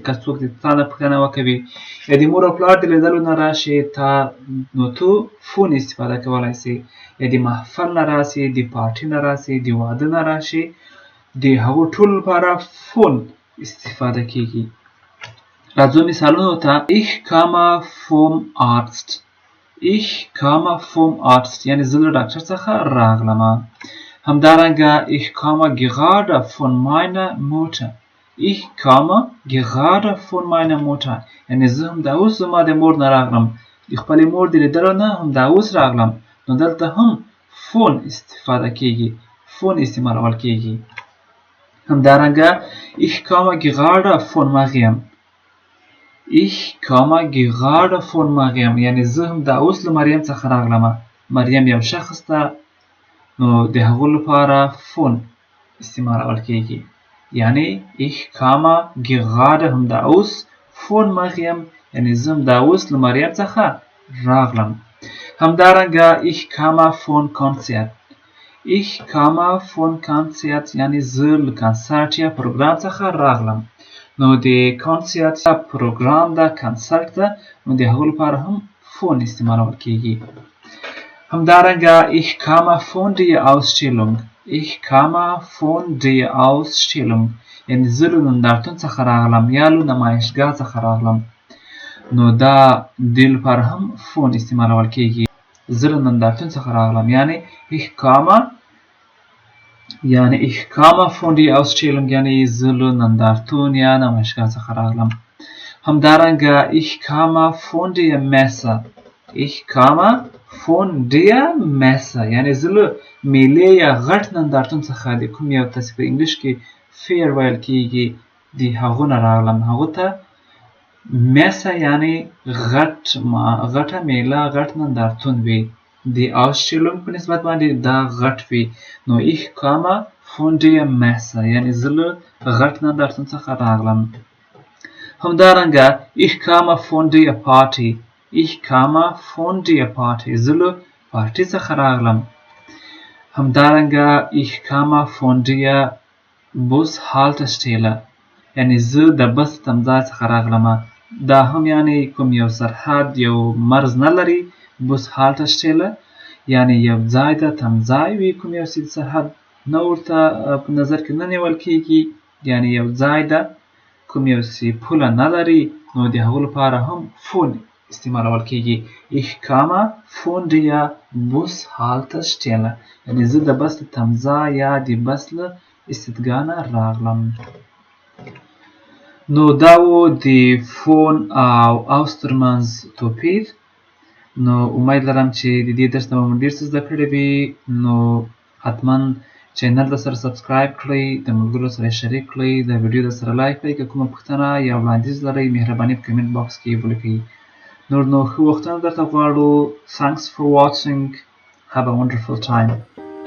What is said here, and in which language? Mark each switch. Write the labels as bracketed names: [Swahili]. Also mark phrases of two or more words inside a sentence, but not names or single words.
[Pashto] که څوک د تا نه پوښتنه وکوي یا د مور او پلار د لیدلو نه راشي تا، نو تو فون استفاده کولی شي. یا د محفل نه راسي، د پارټي نه راسي، د واده نه راشي، د هغو ټولو لپاره فون استفاده کیږي. راځو مثالونو ته. [German] ich komme vom Arzt. ich komme vom Arzt [Pashto] یعنی زه له ډاکټر څخه راغلم. [German] همدارنګه ich komme gerade von meiner Mutter. ich komme gerade von meiner Mutter [Pashto] یعنی زه هم دا اوس زما د مور نه راغلم، د خپلې مور د لیدلو نه هم دا اوس راغلم. نو دلته هم فون استفاده کیږي، فون استعمالول کیږي. [German] همدارنګه ich komme gerade von Mariam. ich komme gerade von Mariam [Pashto] یعنی زه هم دا اوس له مریم څخه راغلم. مریم یو شخص ده، نو د هغو لپاره فون استعمالول کیږي. یعنی [German] ich komme gerade [Pashto] هم دا اوس [German] von Mariam [Pashto] یعنی زه هم دا اوس له مریم څخه راغلم. [German] همدارنګه ich komme von Konzert. ich komme von Konzert [Pashto] یعنی زه له کنسرت یا پروګرام څخه راغلم. نو د کنسرت پروګرام ده، کنسرت ده، نو د هغو لپاره هم فون استعمالول کیږي. [German] همدارنګه ich komme von der Ausstellung. ich komme von der Ausstellung [Pashto] یعنی زه له نندارتون څخه راغلم یا له نمایشګاه څخه راغلم. نو دا د لپاره هم فون استعمالول کیږي. زه له نندارتون څخه راغلم یعنی [German] ich komme von der Ausstellung [Pashto] یعنی زه له نندارتون یا نمایشګاه څخه راغلم. [German] همدارنګه ich komme von der Messe. ich komme von der Messe [Pashto] یعنی زه له میلې یا غټ نندارتون څخه د کوم یو ته په انګلیش کې فیر ویل کیږي د هغو نه راغلم. هغو ته میسه یعنی غټه میله، غټ نندارتون وي. د Ausstellung په نسبت باندې دا غټ وي. نو [German] ich komme von der Messe [Pashto] یعنی زه له غټ نندارتون څخه راغلم. [German] همدارنګه ich komme von der Party. ich komme von der Party [Pashto] زه له پارټي څخه راغلم. همدارنګه [German] ich komme von der Bushaltestelle [Pashto] یعنی زه د بس تمځای څخه راغلم. دا هم یعنی کوم یو سرحد، یو مرز نه لري. Bushaltestelle یعنی یو ځای ده، تمځای وي، کوم یو سرحد نه ورته په نظر کې نه نیول کیږي، یعنی یو ځای ده، کوم یو پوله نه لري. نو د هغو لپاره هم فون استعمالول کیږي. [German] ich komme von der Bushaltestelle [Pashto] یعنی زه د بس د تمځای یا د بس له استدګا نه راغلم. نو دا و د فون او اوس ترمنځ توپیر. نو امید لرم چې د دې درس نه به مو ډېر څه زده کړي وي. نو حتما چینل درسره سبسکرایب کړئ، د ملګرو سره شریک کړئ، د ویډیو درسره لایک کړئ. که کومه پوښتنه یا وړاندیز لرئ مهرباني په کمنټ باکس کې ولیکئ. نور نو ښه وختونه درته غواړو. [English] Thanks for watching. Have a wonderful time.